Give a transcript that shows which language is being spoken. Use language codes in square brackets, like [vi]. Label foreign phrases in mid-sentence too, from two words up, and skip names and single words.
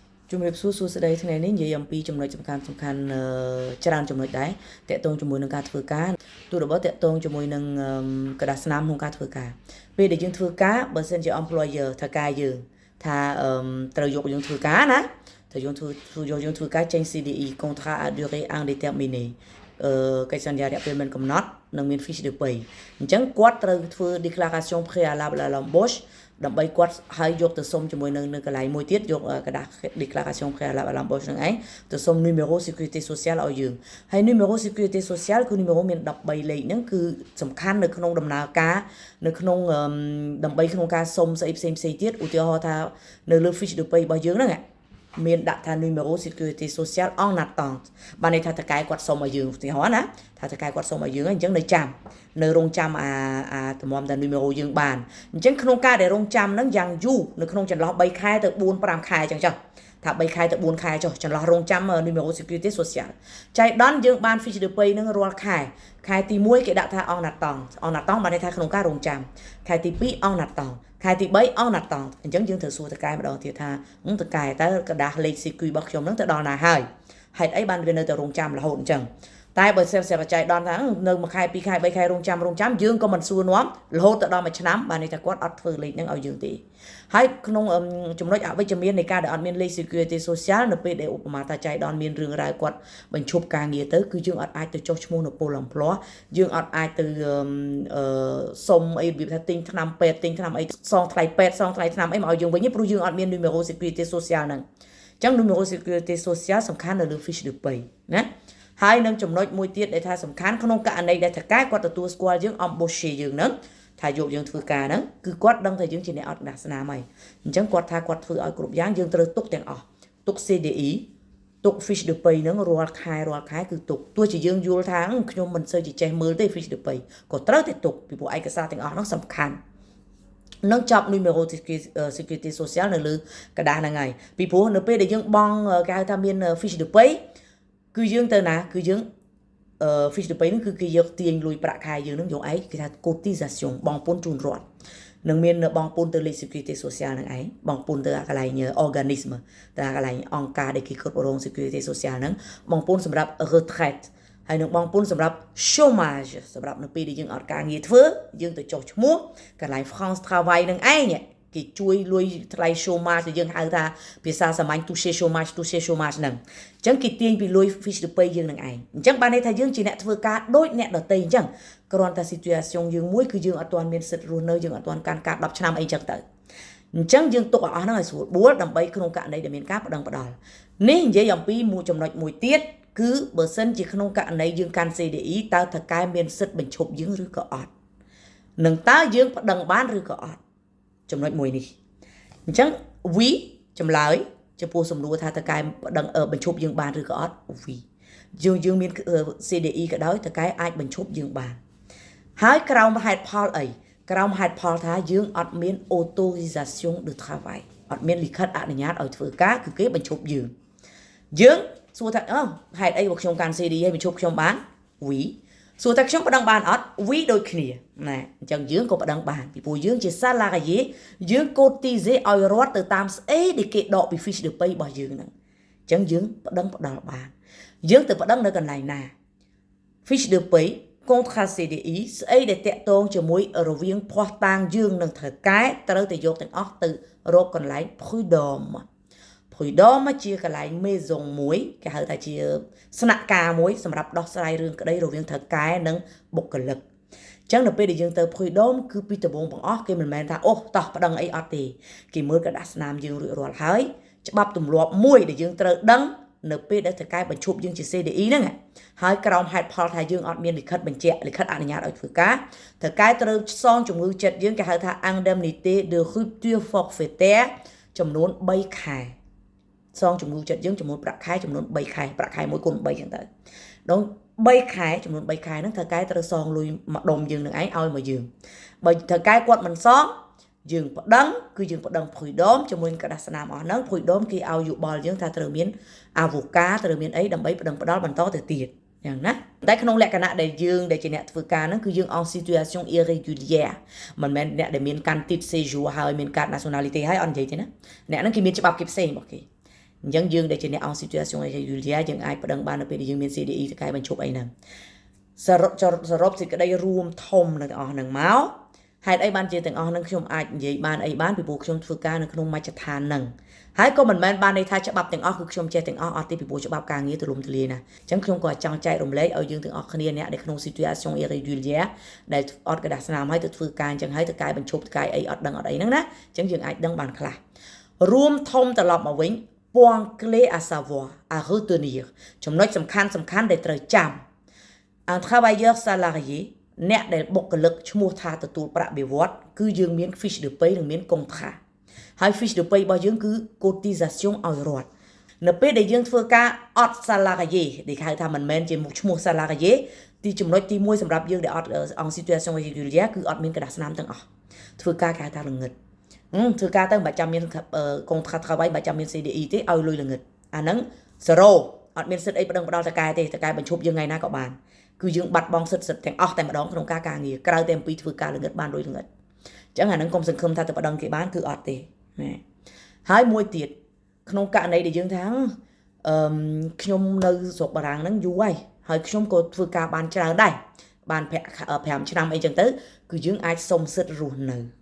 [km] ជំរាបសួរសួស្តីថ្ងៃនេះនិយាយអំពីចំណុចសំខាន់ច្រើនចំណុចដែរតកតងជាមួយនឹងការធ្វើការទូរបស់តកតងជាមួយនឹងกระ ดาษស្នាមក្នុងការធ្វើការពេលដែលយើងធ្វើការបើសិនជា employer ថាការយើងថាត្រូវយកយើងធ្វើការណាត្រូវ យើងធ្វើការចេញ CDE [fr] contrat à durée indéterminée [km] កិច្ចសន្យារយៈពេលមិនកំណត់និងមាន [fr] fiche de paie [km] អញ្ចឹងគាត់ត្រូវធ្វើ [fr] déclaration préalable à l'embauche [km] ដើម្បីគាត់ឲ្យយកទៅសុំជាមួយនៅកន្លែងមួយទៀតយកกระดาษ [fr] déclaration préalable à l'embauche [km] នឹងឯងទៅសុំ [fr] numéro sécurité sociale [km] ឲ្យយើងហើយ [fr] numéro sécurité sociale [km] គឺ numéro មាន13លេខហ្នឹងគឺសំខាន់នៅ ក្នុងដំណើរការនៅក្នុងដើម្បីក្នុងការសុំស្អីផ្សេងទៀតឧទាហរណ៍ថានៅលើ [fr] fiche de paie [km] របស់យើងហ្នឹងមានដាក់ថា [fr] numéro sécurité sociale en attente [km] បានន័យថាតកែគាត់សុំឲ្យយើងឧទាហរណ៍ណាថាតកែគាត់សុំឲ្យយើងអញ្ចឹងនៅចាំនៅរងចាំតម្រាំតែ numéro យើងបានអញ្ចឹងក្នុងការដែលរងចាំហ្នឹងយ៉ាងយូរនៅក្នុងចន្លោះ3ខែទៅ4 5ខែអញ្ចឹងចុះថា3ខែទៅ4ខែចុះចន្លោះរងចាំ [fr] numéro sécurité sociale [km] ចៃដន្យយើងបាន [fr] fiche de paie [km] ហ្នឹងរាល់ខែទី1គេដាក់ថា [fr] en attente [km] បានន័យថាក្នុងការរងចាំខែទី2 [fr] en attente [km] ខែទី3 [fr] en attente [km] អញ្ចឹងយើងត្រូវសួរតកែម្ដងទៀតថាតកែតើกระดาษលេខ CQ របស់ខ្ញុំហ្នឹងទៅដល់ណាហើយហេតុអីបានវានៅតែរងចាំរហូតអញ្ចឹងតែបើសិនជាចៃដន្យថានៅ1ខែ2ខែ3ខែរងចាំយើងក៏មិនសួរ នាំរហូតទៅដល់1ឆ្នាំបានន័យថាគាត់អត់ធ្វើលេខហ្នឹងឲ្យយើងទេហើយក្នុងចំណុចអវិជ្ជមាននៃការដែលអត់មានលេខ [en] Security Social [km] នៅពេលដែលឧបមាថាចៃដន្យមានរឿងរ៉ាវគាត់បញ្ឈប់ការងារទៅគឺយើងអត់អាចទៅចុះឈ្មោះនៅពលអំផ្លោះយើងអត់ អាចទៅសុំអីរបៀបថាទិញថ្នាំពេទ្យទិញថ្នាំអីសងថ្លៃពេទ្យសងថ្លៃថ្នាំអីមកឲ្យយើងវិញព្រោះយើងអត់មាន numéro [en] Security Social [km] ហ្នឹងអញ្ចឹង numéro [en] Security Social [km] សំខាន់នៅលើ [fr] fiche de paie [km] ណាហើយនឹងចំណុចមួយទៀតដែលថាសំខាន់ក្នុងករណីដែលតកែគាត់ទទួលស្គាល់យើង embaucher យើងហ្នឹងថាយកយើងធ្វើការហ្នឹងគឺគាត់ ដឹងថាយើងជាអ្នកអត់ដាស់ស្នាមហើយអញ្ចឹងគាត់ថាគាត់ធ្វើឲ្យគ្រប់យ៉ាងយើងត្រូវទុកទាំងអស់ទុក CDE ទុក [fr] fiche de paie [km] ហ្នឹងរាល់ខែគឺទុកទោះជាយើងយល់ថាខ្ញុំមិនសូវចេះមើលទេ [fr] fiche de paie [km] ក៏ត្រូវតែទុកពីព្រោះឯកសារទាំងអស់ហ្នឹងសំខាន់នឹងចាប់ [fr] numéro sécurité sociale [km] នៅលើกระดาษហ្នឹងហើយពីព្រោះនៅពេលដែលយើងបង់គេហៅថាមាន [fr] fiche de paie [km] គឺយើងទៅណាគឺយើង [fr] fiche de paie [km] ហ្នឹងគឺគេយកទាញលុយប្រាក់ខែយើងហ្នឹងយកឯងគេថា cotisation បង់ពន្ធជូនរដ្ឋនឹងមានបង់ពន្ធទៅលេខ [fr] sécurité sociale [km] ហ្នឹងឯងបង់ពន្ធទៅកន្លែង organisme ទៅកន្លែងអង្គការដែលគេគ្រប់គ្រង [fr] sécurité sociale [km] ហ្នឹងបង់ពន្ធសម្រាប់ retraite ហើយនឹងបង់ពន្ធសម្រាប់ chômage សម្រាប់នៅពេលដែលយើងអត់ការងារធ្វើយើងទៅចុះឈ្មោះកន្លែង France Travail ហ្នឹងឯងគេជួយលុយ ថ្លៃ chômage ដែលយើងហៅថាភាសាសាមញ្ញ [fr] toucher chômage [km] ហ្នឹងអញ្ចឹងគេទាញពីលុយ [fr] fiche de paie [km] យើងនឹងឯងអញ្ចឹងបានន័យថាយើងជាអ្នកធ្វើការដូចអ្នកដទៃអញ្ចឹងគ្រាន់តែ situation យើងមួយគឺយើងអត់ទាន់មានសិទ្ធិរស់នៅយើងអត់ទាន់កាន់ការ10ឆ្នាំអីចឹងទៅអញ្ចឹង យើងទុកឲ្យអស់ហ្នឹងឲ្យស្រួលបួលដើម្បីក្នុងករណីដែលមានការប្តឹងផ្តល់នេះនិយាយអំពីមួយចំណុចមួយទៀតគឺបើសិនជាក្នុងករណីយើងកាន់ CDE តើថកែមានសិទ្ធិបញ្ឈប់យើងឬក៏អ ត់នឹងតើយើងប្តឹងបានឬក៏អត់ចំណុចមួយនេះអញ្ចឹង we ចម្លើយចំពោះសំណួរថាតើកែប្តឹងបញ្ឈប់យើងបានឬក៏អត់ we យើងមាន CDE ក៏ដោយតើកែអាចបញ្ឈប់យើងបានហើយក្រោមហេតុផលអីក្រោមហេតុផលថាយើងអត់មាន autorisation [fr] de travail [km] អត់មានលិខិតអនុញ្ញាតឲ្យធ្វើការគឺគេបញ្ឈប់យើងសួរថាហេតុអីបើខ្ញុំកាន់ CDE ឲ្យបញ្ឈប់ខ្ញុំបាន we សួរថាខ្ញុំប្តឹងបានអត់ we ដូចគ្នាណាអញ្ចឹងយើងក៏ប្តឹងបានពីព្រោះយើងជា salarié យើង cotiser ឲ្យរដ្ឋទៅតាមស្អីដែលគេដកពី [fr] fiche de paie [km] របស់យើងហ្នឹងអញ្ចឹងយើងប្តឹងផ្ដាល់បានយើងទៅប្តឹងនៅកន្លែងណា [fr] fiche de paie contrat CDI [km] ស្អីដែលតាក់ទងជាមួយរវាងភ័ស្តុតាងយើងនឹងថៅកែត្រូវតែយកទាំងអស់ទៅរកកន្លែង prud'homme ជាកន្លែង maison មួយគេហៅថាជាស្នាក់ការមួយសម្រាប់ដោះស្រាយរឿងក្តីរវាងថៅកែនិងបុគ្គលិកអញ្ចឹងនៅពេលដែល យើងទៅ prud'homme គឺពីដំបូងបង្អស់គេមិនមែនថាតោះប្តឹងអីអត់ទេគេមើលកระดาษស្នាមយើងរួចរាល់ហើយច្បាប់ទម្លាប់មួយដែលយើងត្រូវដឹងនៅពេលដែលថៅកែបញ្ឈប់យើងជា CDE ហ្នឹង ហើយក្រោមហេតុផលថាយើងអត់មានលិខិតបញ្ជាក់លិខិតអនុញ្ញាតឲ្យធ្វើការថៅកែត្រូវសងជំងឺចិត្តយើងគេហៅថា [fr] indemnité de rupture forfaitaire [km] ចំនួន 3ខែសងជំងឺចិត្តយើងចំនួនប្រាក់ខែចំនួន3ខែប្រាក់ខែ1គុណ3ចឹងទៅdonc 3ខែចំនួន3ខែហ្នឹងថៅកែត្រូវ សងលុយមួយដុំយើងនឹងឯងឲ្យមកយើងបើថៅកែគាត់មិនសងយើងប្តឹងគឺយើងប្តឹង prud'homme ជាមួយកระดาษស្នាមអស់ហ្នឹង prud'homme គេឲ្យយោបល់យើងថាត្រូវមាន avocat ត្រូវមានអីដើម្បីប្តឹងផ្តល់បន្តទៅទៀតយ៉ាងណាតែក្នុងលក្ខណៈដែលយើងដែលជាអ្នកធ្វើការហ្នឹងគឺយើង [fr] en situation irrégulière [km] មិនមែនអ្នកដែលមានកាន់ [fr] titre séjour [km] ហើយមាន [fr] carte nationalité [km] ហើយអត់និយាយទេណាអ្នកហ្នឹងគេមានច្បាប់គេផ្សេងរបស់គេ អញ្ចឹងយើងដែលជាអ្នកអង្គ [en] situation irregular [km] យើងអាចប្តឹងបាននៅពេលដែលយើងមាន CDE ទៅកែបញ្ឈប់អីហ្នឹងសរុបសេចក្តីរួមធំនៅទាំងអស់ហ្នឹងមកហេតុអីបានជាទាំងអស់ហ្នឹងខ្ញុំអាចនិយាយបានអីបានពីព្រោះខ្ញុំធ្វើការនៅក្នុងមជ្ឈដ្ឋានហ្នឹងហើយក៏មិនមែនបានន័យថាច្បាប់ទាំងអស់គឺខ្ញុំចេះទាំងអស់អត់ទេពីព្រោះច្បាប់ការងារទូលំទូលាយណាអញ្ចឹងខ្ញុំ ក៏ចង់ចែករំលែកឲ្យយើងទាំងអស់គ្នាអ្នកដែលក្នុង [en] situation irregular [km] ដែលអត់กระดาษស្នាមហើយទៅធ្វើការអញ្ចឹងហើយទៅកែបញ្ឈប់ទៅកែអីអត់ដឹងអត់អីហ្នឹងណាអញ្ចឹងយើងអាចដឹងបានខ្លះរួមធំត្រឡប់មកវិញ [fr] point clé à savoir à retenir [km] ចំណុចសំខាន់ដែលត្រូវចាំ [fr] un travailleur [km] salarié អ្នកដែលបុគ្គលិកឈ្មោះថាទទួលប្រាក់បៀវត្សគឺយើងមាន [fr] fiche de paie [km] និងមាន contrat ហើយ [fr] fiche de paie [km] របស់យើងគឺ cotisation ឲ្យរដ្ឋនៅពេលដែលយើងធ្វើការអត់ salarié ដែលហៅថាមិនមែនជាឈ្មោះ salarié ទីចំណុចទី1សម្រាប់យើងដែលអត់អង្គ [en] situation irregular [km] គឺអត់មានកระดาษស្នាមទាំងអស់ធ្វើការគេហៅថាល្ងឹតធ្វើការទៅ មិនចាំមានកុងត្រាត់travailមិនចាំមាន CDE ទេឲ្យលុយល្ងឹតអាហ្នឹង0អត់មានសិទ្ធអីប្តឹងផ្ដាល់តកែទេតកែបញ្ឈប់យើងថ្ងៃណាក៏បានគឺយើងបាត់បង់សិទ្ធទាំងអស់តែម្ដងក្នុងការងារក្រៅតែអំពីធ្វើការល្ងឹតបានលុយល្ងឹតអញ្ចឹងអាហ្នឹងកុំសង្ឃឹមថាទៅប្តឹងគេបានគឺអត់ទេណាហើយមួយទៀតក្នុងករណីដែលយើងថាខ្ញុំនៅស្រុកបារាំងហ្នឹងយូរហើយខ្ញុំក៏ធ្វើការបានច្រើនដែរបាន5ឆ្នាំអីចឹងទៅគឺយើងអាចសុំសិទ្ធរស់នៅ